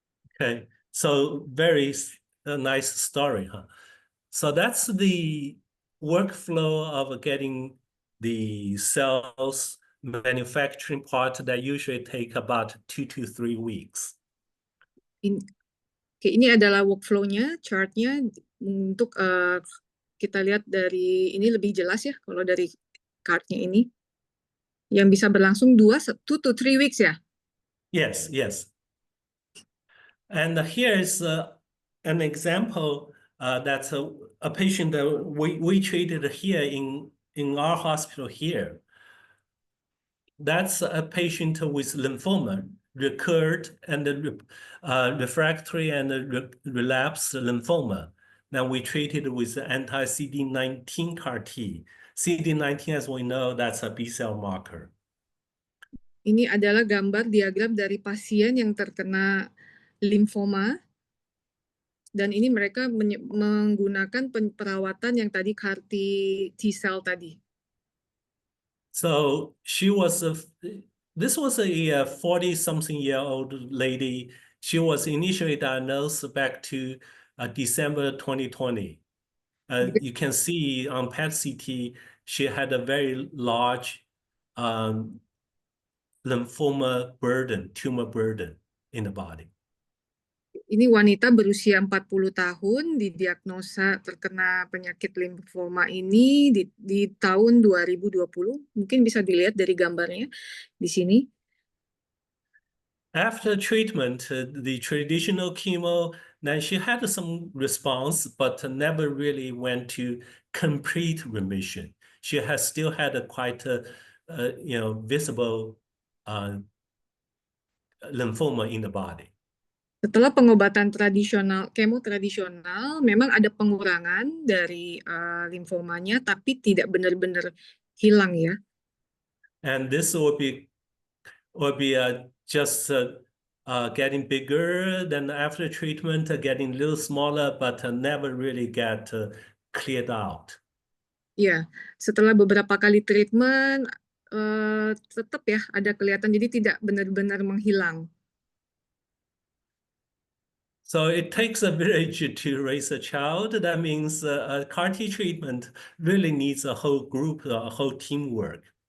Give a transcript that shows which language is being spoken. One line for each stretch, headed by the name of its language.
English: Okay, so very nice story, huh? So that's the workflow of getting the cells manufacturing part that usually take about 2 to 3 weeks.
Indonesian: Ini adalah workflow-nya, chart-nya untuk kita lihat dari ini lebih jelas ya kalau dari card-nya ini yang bisa berlangsung
English: 2 to 3 weeks
Indonesian: ya.
English: Yes, yes. And here is an example that's a patient that we treated here in our hospital here. That's a patient with lymphoma, recurred and refractory and relapsed lymphoma. Now we treated with anti-CD19 CAR-T. CD19, as we know, that's a B-cell marker.
Indonesian: Ini adalah gambar diagram dari pasien yang terkena limfoma, dan ini mereka menggunakan perawatan yang tadi CAR T-cell tadi.
English: So this was a 40-something-year-old lady. She was initially diagnosed back to December 2020. You can see on PET-CT, she had a very large lymphoma burden, tumor burden in the body.
Indonesian: Ini wanita berusia 40 tahun, didiagnosa terkena penyakit limfoma ini di tahun 2020. Mungkin bisa dilihat dari gambarnya di sini.
English: After treatment, the traditional chemo, then she had some response, but never really went to complete remission. She has still had a quite visible lymphoma in the body.
Indonesian: Setelah pengobatan kemo tradisional, memang ada pengurangan dari limfomanya, tapi tidak benar-benar hilang ya.
English: And this will be just getting bigger, then after treatment getting a little smaller, but never really get cleared out.
Indonesian: Ya, setelah beberapa kali treatment, tetap ya ada kelihatan, jadi tidak benar-benar menghilang.
English: So it takes a village to raise a child. That means CAR-T treatment really needs a whole group, a whole teamwork.